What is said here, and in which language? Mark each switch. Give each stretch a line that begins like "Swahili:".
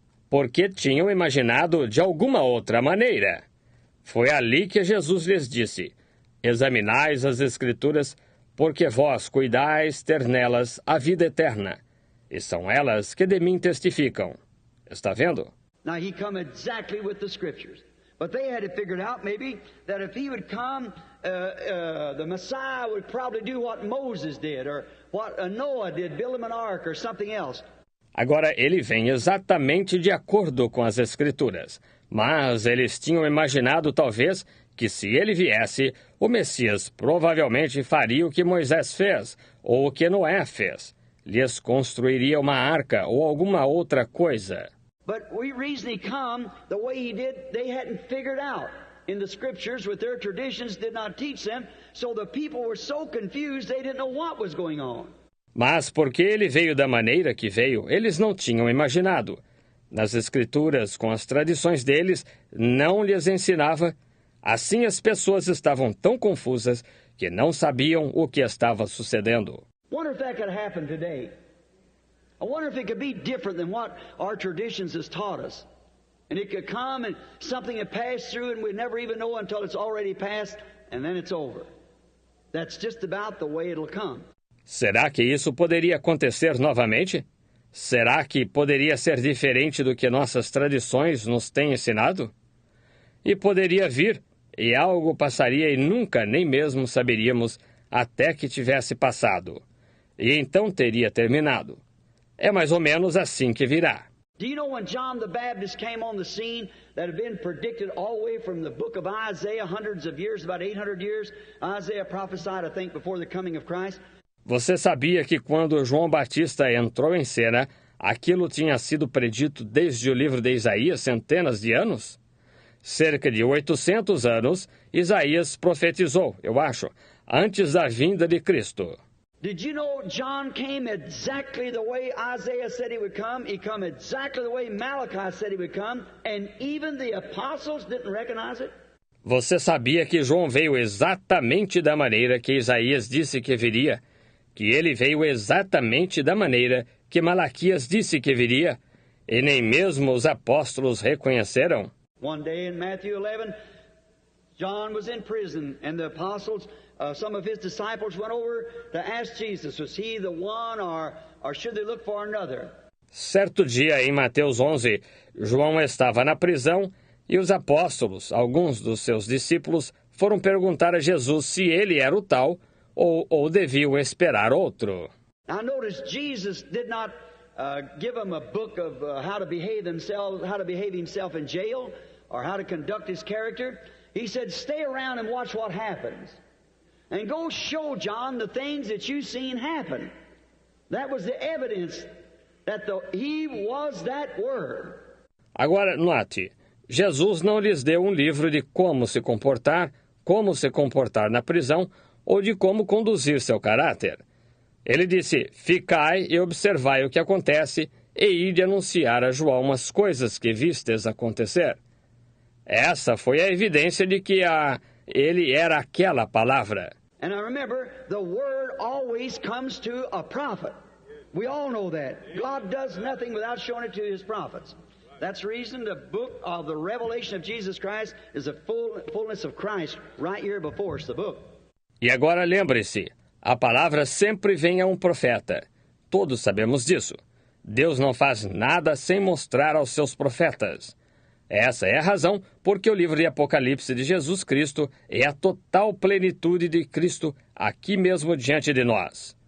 Portuguese: Porque tinham imaginado de alguma outra maneira. Foi ali que Jesus lhes disse, Examinais as Escrituras, porque vós cuidais ter nelas a vida eterna, e são elas que de mim testificam. Está vendo?
English: Now he come exactly with the Scriptures. But they had it figured out maybe that if he would come, the Messiah would probably do what Moses did or what Noah did, build him an ark or something else.
Portuguese: Agora, ele vem exatamente de acordo com as Escrituras, mas eles tinham imaginado talvez que se ele viesse, o Messias provavelmente faria o que Moisés fez ou o que Noé fez. Lhes construiria uma arca ou alguma outra coisa.
English: But the reason he come the way he did, they hadn't figured out. In the Scriptures, with their traditions, did not teach them, so the people were so confused they didn't know what was going on.
Portuguese: Mas porque ele veio da maneira que veio, eles não tinham imaginado. Nas Escrituras, com as tradições deles, não lhes ensinava. Assim as pessoas estavam tão confusas que não sabiam o que estava sucedendo.
English: Wonder if that could happen today. I wonder if it could be different than what our traditions has taught us. And it could come and something had passed through and we never even know until it's already passed and then it's over. That's just about the way it'll come.
Portuguese: Será que isso poderia acontecer novamente? Será que poderia ser diferente do que nossas tradições nos têm ensinado? E poderia vir, e algo passaria e nunca nem mesmo saberíamos até que tivesse passado. E então teria terminado. É mais ou menos assim que virá.
English: Do you know when John the Baptist came on the scene that had been predicted all the way from the book of Isaiah, hundreds of years, about 800 years, Isaiah prophesied, I think, before the coming of Christ?
Portuguese: Você sabia que quando João Batista entrou em cena, aquilo tinha sido predito desde o livro de Isaías centenas de anos? Cerca de 800 anos, Isaías profetizou, eu acho, antes da vinda de Cristo.
English: Did you know John came exactly the way Isaiah said he would come? He come exactly the way Malachi said he would come, and even the apostles didn't recognize it?
Portuguese: Você sabia que João veio exatamente da maneira que Isaías disse que viria? Que ele veio exatamente da maneira que Malaquias disse que viria? E nem mesmo os apóstolos reconheceram?
English: One day in Matthew 11, John was in prison, and the apostles, some of his disciples went over to ask Jesus, was he the one or should they look for another?
Portuguese: Certo dia, em Mateus 11, João estava na prisão e os apóstolos, alguns dos seus discípulos, foram perguntar a Jesus se ele era o tal ou deviam esperar outro.
English: Now notice Jesus did not give them a book of how to behave himself in jail or how to conduct his character. He said, stay around and watch what happens. And go show John the things that you've seen happen. That was the evidence that he was that word.
Portuguese: Agora, note, Jesus não lhes deu um livro de como se comportar na prisão ou de como conduzir seu caráter. Ele disse, ficai e observai o que acontece e ide anunciar a João as coisas que vistes acontecer. Essa foi a evidência de que ele era aquela palavra.
English: And I remember, the word always comes to a prophet. We all know that. God does nothing without showing it to his prophets. That's the reason the book of the revelation of Jesus Christ is the fullness of Christ right here before us, the book.
Portuguese: E agora lembre-se, a palavra sempre vem a um profeta. Todos sabemos disso. Deus não faz nada sem mostrar aos seus profetas. Essa é a razão porque o livro de Apocalipse de Jesus Cristo é a total plenitude de Cristo aqui mesmo diante de nós.